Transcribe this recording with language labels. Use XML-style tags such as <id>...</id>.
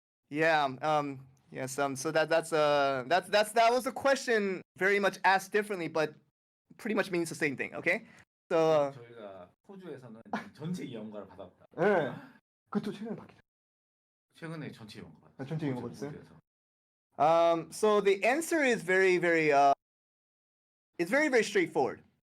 <en>Yeah. Yes. So that was a question very much asked differently, but pretty much means the same thing. Okay. So.</en> <ko>저희가 호주에서는 전체 이용가를 받았다. 네. 그것도 최근에 바뀌었어요. 최근에 전체 이용가 받았어요. 전체 이용가 받았어요? 호주에서.</ko> <en>So the answer is very it's very straightforward.</en>